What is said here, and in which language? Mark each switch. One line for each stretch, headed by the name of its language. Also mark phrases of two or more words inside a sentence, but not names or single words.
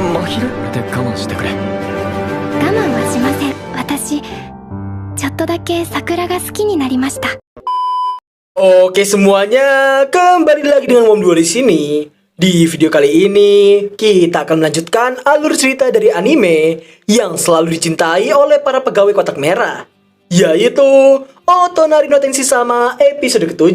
Japanese: れで我慢してくれ。我慢はしません。私、ちょっとだけ桜が好きになりました。
Indonesian: Oke semuanya, kembali lagi dengan Mom2 di sini. Di video kali ini, kita akan melanjutkan alur cerita dari anime yang selalu dicintai oleh para pegawai kotak merah, yaitu Otonari no Tenshi-sama episode ke-7.